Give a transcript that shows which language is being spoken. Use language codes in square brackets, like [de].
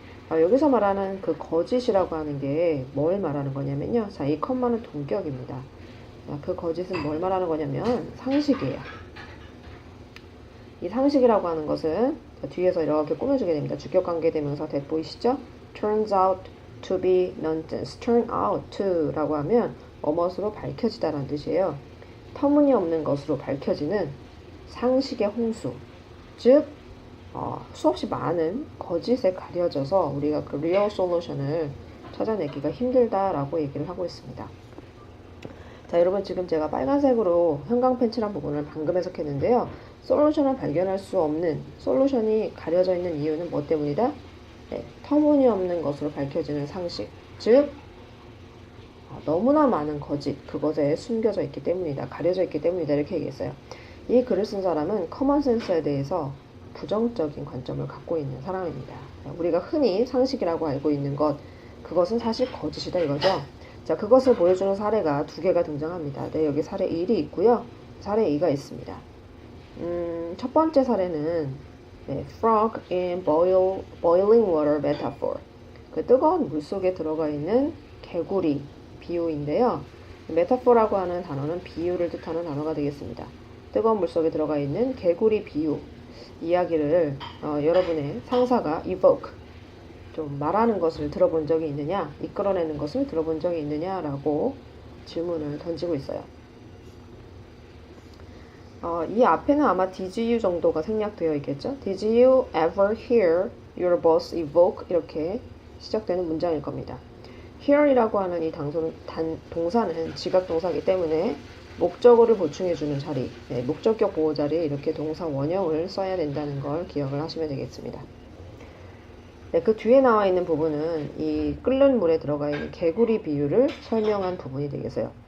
[ko] 여기서 말하는 그 거짓이라고 하는 게 뭘 말하는 거냐면요. 자, 이 컴마는 동격입니다. 그 거짓은 뭘 말하는 거냐면 상식이에요. 이 상식이라고 하는 것은 뒤에서 이렇게 꾸며주게 됩니다. 주격관계대명사 that 보이시죠? [en] turns out to be nonsense. [ko] turn out to 라고 하면 뭐뭇으로 밝혀지다라는 뜻이에요. 터무니없는 것으로 밝혀지는 상식의 홍수. 즉 수없이 많은 거짓에 가려져서 우리가 그 real solution을 찾아내기가 힘들다라고 얘기를 하고 있습니다. 자, 여러분 지금 제가 빨간색으로 형광펜 칠한 부분을 방금 해석했는데요. 솔루션을 발견할 수 없는, 솔루션이 가려져 있는 이유는 뭐 때문이다? 네, 터무니없는 것으로 밝혀지는 상식, 즉 너무나 많은 거짓, 그것에 숨겨져 있기 때문이다, 가려져 있기 때문이다 이렇게 얘기했어요. 이 글을 쓴 사람은 커먼센스에 대해서 부정적인 관점을 갖고 있는 사람입니다. 우리가 흔히 상식이라고 알고 있는 것, 그것은 사실 거짓이다 이거죠. 자, 그것을 보여주는 사례가 두 개가 등장합니다. 네, 여기 사례 1이 있고요. 사례 2가 있습니다. 첫 번째 사례는 [en] frog in boiling water metaphor. [ko] 그 뜨거운 물 속에 들어가 있는 개구리 비유인데요. 메타포라고 하는 단어는 비유를 뜻하는 단어가 되겠습니다. 뜨거운 물 속에 들어가 있는 개구리 비유 이야기를 여러분의 상사가 evoke, 좀 말하는 것을 들어본 적이 있느냐, 이끌어내는 것을 들어본 적이 있느냐라고 질문을 던지고 있어요. 이 앞에는 아마 did you 정도가 생략되어 있겠죠? [en] Did you ever hear your boss evoke? [ko] 이렇게 시작되는 문장일 겁니다. hear이라고 하는 이 동사는 지각동사이기 때문에 목적어를 보충해주는 자리, 목적격 보호 자리에 이렇게 동사 원형을 써야 된다는 걸 기억을 하시면 되겠습니다. 네, 그 뒤에 나와 있는 부분은 이 끓는 물에 들어가 있는 개구리 비유를 설명한 부분이 되겠어요.